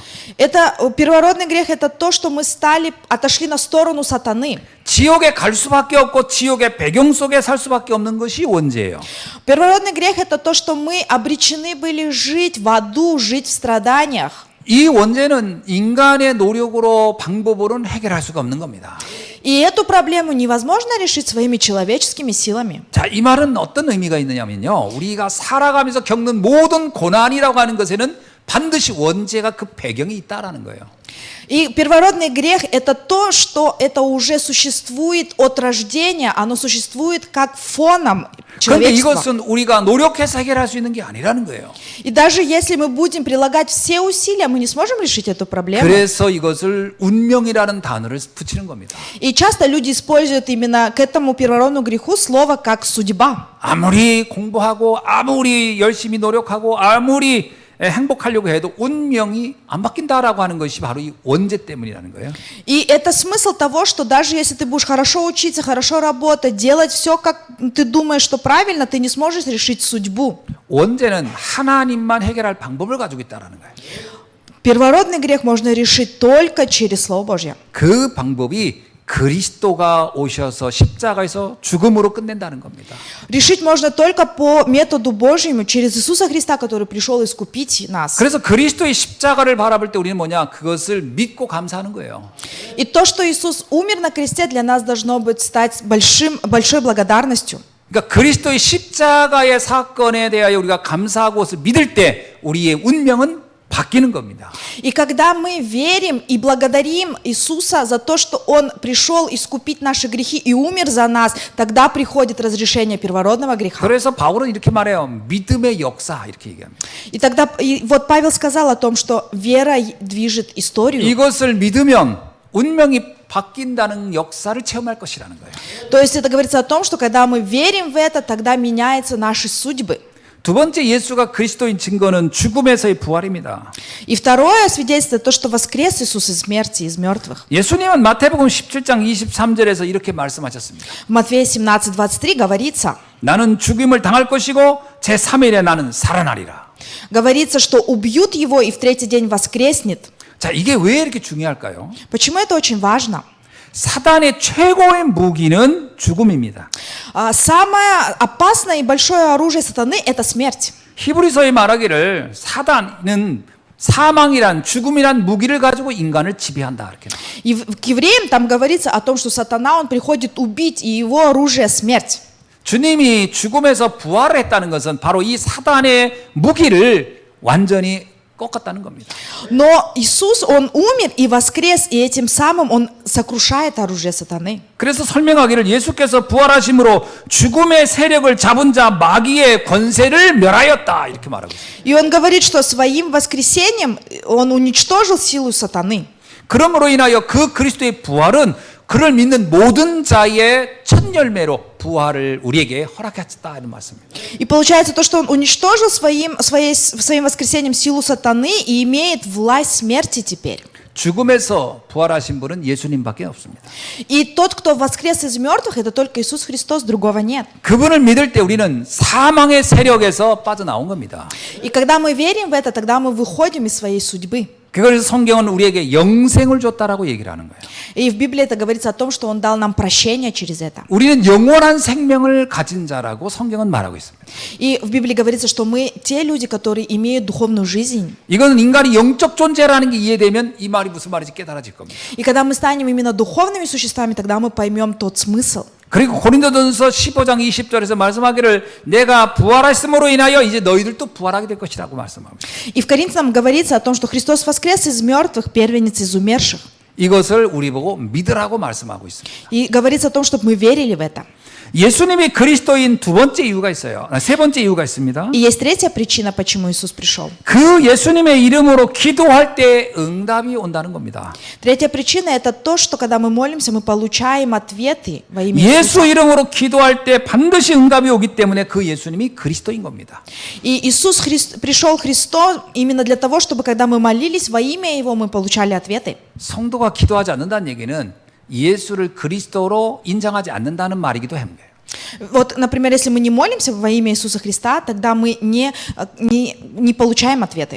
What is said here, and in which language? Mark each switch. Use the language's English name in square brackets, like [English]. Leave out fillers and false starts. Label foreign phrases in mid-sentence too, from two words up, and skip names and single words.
[Russian] Первородный грех – это то, что мы отошли на сторону сатаны. [Korean] 지옥에 갈 수밖에 없고 지옥의 배경 속에 살 수밖에 없는 것이 원죄예요. [Russian] Первородный грех – это то, что мы обречены были жить в аду, жить в страданиях. [Korean] 이 원죄는 인간의 노력으로 방법으로는 해결할 수가 없는 겁니다. [Russian] И эту проблему невозможно решить своими человеческими силами. [Korean] 자, 이 말은 어떤 의미가 있느냐면요. 우리가 살아가면서 겪는 모든 고난이라고 하는 것에는 반드시 원죄가 그 배경이 있다라는 거예요. [Russian] И первородный грех – это то, что это уже существует от рождения, оно существует как фоном [Korean] 그런데 [Russian] человечества. [Korean] 이것은 우리가 노력해서 해결할 수 있는 게 아니라는 거예요. [Russian] И даже если мы будем прилагать все усилия, мы не сможем решить эту проблему. [Korean] 그래서 이것을 운명이라는 단어를 붙이는 겁니다. [Russian] И часто люди используют именно к этому первородному греху слово как судьба. [Korean] 아무리 공부하고 아무리 열심히 노력하고 아무리 행복하려고 해도 운명이 안 바뀐다라고 하는 것이 바로 이 원죄 때문이라는 거예요. [Russian] И это смысл того, что даже если ты будешь хорошо учиться, хорошо работать, делать все, как ты думаешь, что правильно, ты не сможешь решить судьбу. [Korean] 원죄는 하나님만 해결할 방법을 가지고 있다라는 거예요. [Russian] Первородный грех можно решить только через Слово Божье. [Korean] 그 방법이 그리스도가 오셔서 십자가에서 죽음으로 끝낸다는 겁니다. [Russian] Решить можно только по методу Божьему, через Иисуса Христа, который пришел искупить нас. [Korean] 그래서 그리스도의 십자가를 바라볼 때 우리는 뭐냐? 그것을 믿고 감사하는 거예요. [Russian] И то, что Иисус умер на кресте, для нас должно быть стать большой благодарностью. [Korean] 그러니까 그리스도의 십자가의 사건에 대하여 우리가 감사하고 그것을 믿을 때 우리의 운명은 바뀌는 겁니다. [Russian] И когда мы верим и благодарим Иисуса за то, что Он пришел искупить наши грехи и умер за нас, тогда приходит разрешение первородного греха. [Korean] 그래서 바울은 이렇게 말해요. 믿음의 역사 이렇게 얘기합니다. [Russian] И вот Павел сказал о том, что вера движет историю. [Korean] 이것을 믿으면 운명이 바뀐다는 역사를 체험할 것이라는 거예요. [Russian] То есть это говорится о том, что когда мы верим в это, тогда меняются наши судьбы. [Korean] 두 번째 예수가 그리스도인 증거는 죽음에서의 부활입니다. [Russian] И второе свидетельство то, что воскрес Иисус из смерти, из мертвых. [Korean] 예수님은 마태복음 17장 23절에서 이렇게 말씀하셨습니다. [Russian] В Матфея 17:23 говорится, [Korean] 나는 죽임을 당할 것이고 제3일에 나는 살아나리라. [Russian] говорится, что убьют его и в третий день воскреснет. [Korean] 자, 이게 왜 이렇게 중요할까요? [Russian] Почему это очень важно? [Korean] 사단의 최고의 무기는 죽음입니다. [Russian] Самое опасное и большое оружие сатаны – это смерть. [Korean] 히브리서에 말하기를 사단은 사망이란 죽음이란 무기를 가지고 인간을 지배한다 이렇게. [Russian] И к евреям там говорится о том, что сатана, он приходит убить, и его оружие – смерть. [Korean] 주님이 죽음에서 부활을 했다는 것은 바로 이 사단의 무기를 완전히 꺾었다는 겁니다. [Russian] Но Иисус, Он умер и воскрес, и этим самым Он сокрушает оружие сатаны. [Korean] 그래서 설명하기를 예수께서 부활하심으로 죽음의 세력을 잡은 자 마귀의 권세를 멸하였다 이렇게 말하고 있습니다. [Russian] И Он говорит, что своим воскресением Он уничтожил силу сатаны. [Korean] 그러므로 인하여 그 그리스도의 부활은 그를 믿는 모든 자의 첫 열매로 부활을 우리에게 허락했다 이런 말씀입니다. [Russian] И получается то, что он уничтожил своим воскресением силу сатаны и имеет власть смерти теперь. [Korean] 죽음에서 부활하신 분은 예수님밖에 없습니다. [Russian] И тот, кто воскрес из мертвых, это только Иисус Христос, другого нет. [Korean] 그분을 믿을 때 우리는 사망의 세력에서 빠져나온 겁니다. [Russian] И когда мы верим в это, тогда мы выходим из своей судьбы. [Korean] 그래서 성경은 우리에게 영생을 줬다라고 얘기를 하는 거예요. [Russian] И в Библии это говорится о том, что Он дал нам прощение через это. [Korean] 우리는 영원한 생명을 가진 자라고 성경은 말하고 있습니다. [Russian] И в Библии говорится, что мы те люди, которые имеют духовную жизнь. [Korean] 이거는 인간이 영적 존재라는 게 이해되면 이 말이 무슨 말인지 깨달아질 겁니다. [Russian] И когда мы станем именно духовными существами, тогда мы поймем тот смысл. [Korean] 그리고 고린도전서 15장 20절에서 말씀하기를 내가 부활하심으로 인하여 이제 너희들도 부활하게 될 것이라고 말씀합니다. [Russian] И в Коринфянам говорится о том, что Христос воскрес из мертвых, первенец из умерших. [Korean] 이것을 우리 보고 믿으라고 말씀하고 있습니다. [Russian] И говорится о том, чтобы мы верили в это. [Korean] 예수님이 그리스도인 두 번째 이유가 있어요. 세 번째 이유가 있습니다. [Russian] И есть третья причина, почему Иисус пришел. [Korean] 그 예수님의 이름으로 기도할 때 응답이 온다는 겁니다. [Russian] Третья причина – это то, что когда мы молимся, мы получаем ответы во имя [Korean] 예수 [Russian] Иисуса. [Korean] 이름으로 기도할 때 반드시 응답이 오기 때문에 그 예수님이 그리스도인 겁니다. [Russian] И Иисус пришел Христос именно для того, чтобы когда мы молились во имя Его, мы получали ответы. [Korean] 성도가 기도하지 않는다는 얘기는 예수를 그리스도로 인정하지 않는다는 말이기도 합니다. [Russian] Вот, например, если мы не молимся во имя Иисуса Христа, тогда мы не получаем ответы.